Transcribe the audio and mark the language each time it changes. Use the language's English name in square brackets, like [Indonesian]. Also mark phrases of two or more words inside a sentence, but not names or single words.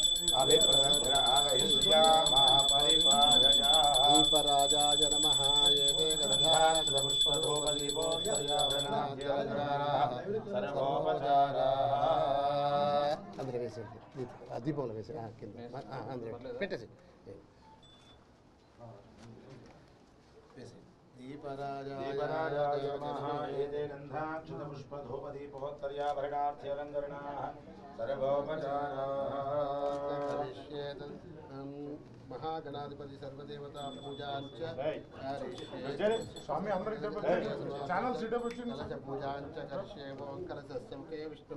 [Sanskrit] దీపరాజాయ నమః [Telugu] ఏతే అందరూ వేసేయండి దీపంలో వేసి కింద అందరూ పెట్టేసి [Sanskrit] దీపరాజాయ నమః ఏతే గంధాక్షతపుష్పధూపదీపోత్తర్యాభరణార్థ్యలంకరణాః సర్వోపచారాః महागणाधिपति सर्वदेवता पूजांच [Telugu] स्वामी అందరికి [English] channel setup [Telugu] వచ్చింది [Sanskrit] कलश पूजांच करिष्ये ओम कलशस्य मुखे विष्णु